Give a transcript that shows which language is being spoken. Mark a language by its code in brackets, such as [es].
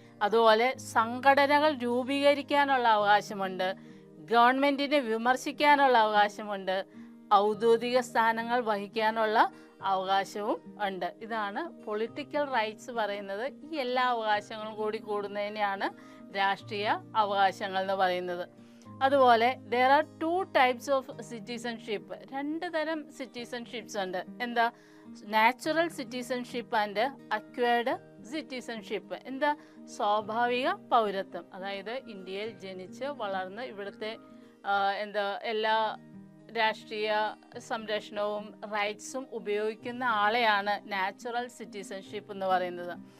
[ml] അതുപോലെ സംഘടനകൾ രൂപീകരിക്കാനുള്ള അവകാശമുണ്ട്, ഗവൺമെന്റിനെ വിമർശിക്കാനുള്ള അവകാശമുണ്ട്, ഔദ്യോഗിക സ്ഥാനങ്ങൾ വഹിക്കാനുള്ള അവകാശവും ഉണ്ട്. ഇതാണ് പൊളിറ്റിക്കൽ റൈറ്റ്സ് പറയുന്നത്. ഈ എല്ലാ അവകാശങ്ങളും കൂടി കൂടുന്നതിനെയാണ് രാഷ്ട്രീയ അവകാശങ്ങൾ എന്ന് പറയുന്നത്. അതുപോലെ [en] there are 2 types of citizenship. [ml] 2 തരം സിറ്റിസൺഷിപ്സ് ഉണ്ട്. എന്താ? [en] Natural citizenship and acquired citizenship. എന്താ? [ml] സ്വാഭാവിക പൗരത്വം, അതായത് ഇന്ത്യയിൽ ജനിച്ച് വളർന്ന് ഇവിടുത്തെ എല്ലാ രാഷ്ട്രീയ സംരക്ഷണവും റൈറ്റ്സും ഉപയോഗിക്കുന്ന ആളെയാണ് നാച്ചുറൽ സിറ്റിസൺഷിപ്പ് എന്ന് പറയുന്നത്.